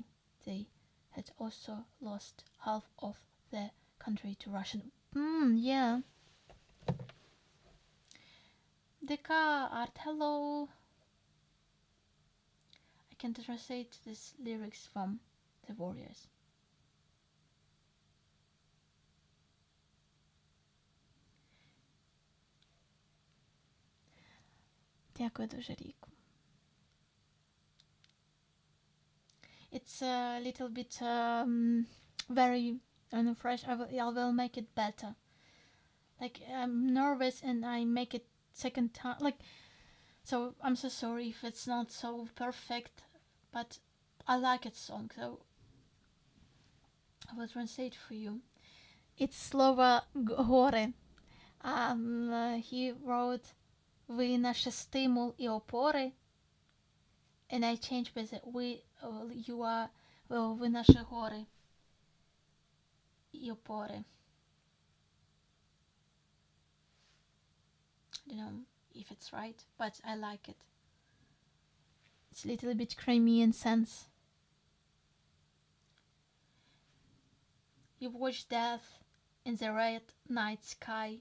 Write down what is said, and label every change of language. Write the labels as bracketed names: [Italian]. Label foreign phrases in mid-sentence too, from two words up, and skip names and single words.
[English] They had also lost half of their country to Russian. Yeah. Deka art, hello. I can translate these lyrics from the Warriors. [Ukrainian] Дякую дуже, Ріку. [English] It's a little bit very fresh. I will make it better. Like, I'm nervous and I make it second time. Like, so I'm so sorry if it's not so perfect, but I like it song, so I will translate for you. It's Slova Gore. He wrote [Ukrainian] "Ви наші стимул і опори", [English] and I changed with it. You are, [Ukrainian] ви наші гори і опори. [English] I don't know if it's right, but I like it. It's a little bit Crimean sense. You watch death in the red night sky.